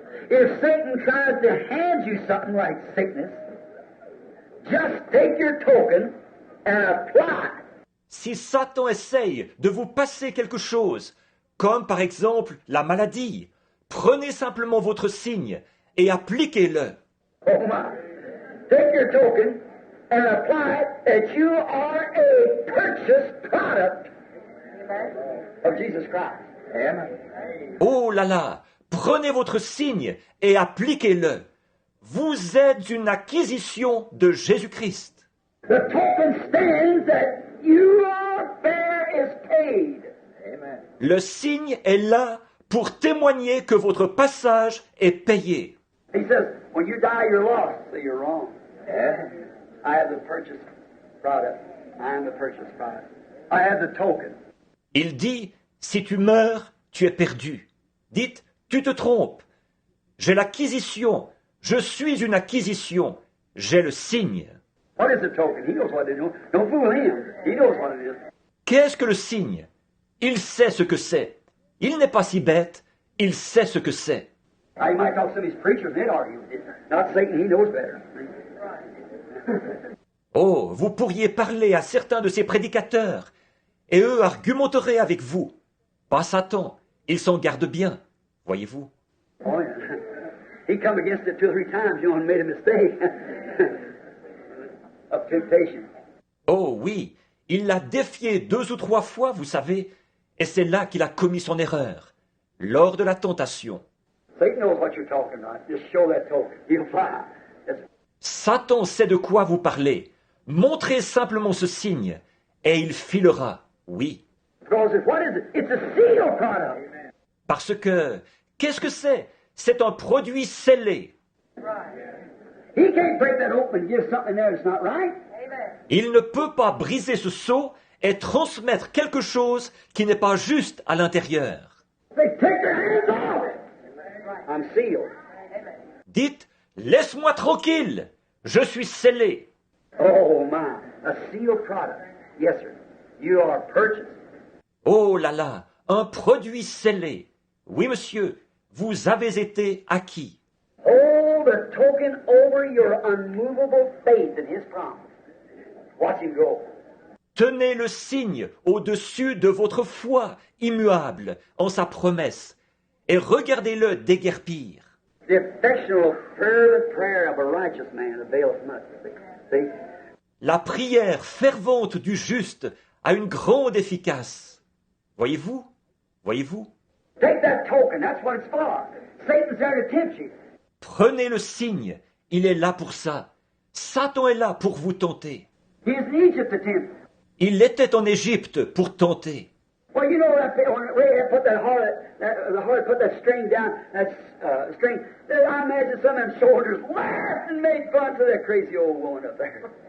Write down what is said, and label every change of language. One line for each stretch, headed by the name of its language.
English: If Satan tries to hand you something like sickness, just take your token and apply.
French: Si Satan essaye de vous passer quelque chose, comme par exemple la maladie, prenez simplement votre signe et appliquez-le.
English: Oh my. Take your token and apply it that you are a purchased product of Jesus Christ. Amen.
French: Oh là là, prenez votre signe et appliquez-le. Vous êtes une acquisition de Jésus-Christ.
English: The token stands that your fare is paid. Amen.
French: Le signe est là pour témoigner que votre passage est payé.
English: He says, when you die, you're lost. So you're wrong. Yeah. I have the purchased product. I am the purchased product. I have the token.
French: Il dit, si tu meurs, tu es perdu. Dites, tu te trompes. J'ai l'acquisition. Je suis une acquisition. J'ai le signe.
English: What is the token? He knows what it is. Don't fool him. He knows what it is.
French: Qu'est-ce que le signe? Il sait ce que c'est. Il n'est pas si bête. Il sait ce que c'est.
English: Now, you might talk to some of these preachers, they'd argue with you. Not Satan, he knows better.
French: Oh, vous pourriez parler à certains de ces prédicateurs, et eux argumenteraient avec vous. Pas Satan, il s'en garde bien, voyez-vous.
English: Oh, yeah. He come against it 2 or 3 times, you know, and made a mistake of temptation.
French: Oh oui, il l'a défié 2 ou 3 fois, vous savez, et c'est là qu'il a commis son erreur, lors de la tentation.
English: Satan knows what you're talking about. Just show that token. He'll fly. That's
French: Satan sait de quoi vous parlez. Montrez simplement ce signe, et il filera, oui.
English: because what is it? It's a seal product.
French: Parce que, qu'est-ce que c'est? C'est un produit scellé.
English: He can't break that open and give something there that's not right.
French: Il ne peut pas briser ce seau et transmettre quelque chose qui n'est pas juste à l'intérieur.
English: They take their hands off. I'm sealed.
French: Dites, laisse-moi tranquille, je suis scellé.
English: Oh my, a sealed product. Yes, sir. You are purchased.
French: Oh là là, un produit scellé. Oui, monsieur, vous avez été acquis.
English: Hold the token over your unmovable faith in His promise. Watch Him go.
French: Tenez le signe au-dessus de votre foi immuable en sa promesse et regardez-le déguerpir.
English: The effectual, fervent prayer of a righteous man availeth much. See?
French: La prière fervente du juste a une grande efficace. Voyez-vous? Voyez-vous?
English: Take that token. That's what it's for. Satan's there to tempt you.
French: Prenez le signe, il est là pour ça. Satan est là pour vous tenter.
English: He was in Egypt to tempt.
French: Il était en Égypte pour tenter.
English: Well, you know that when Rahab put that the harlot put that string down, that string. I imagine some of them soldiers laughed and made fun of that crazy old woman up there.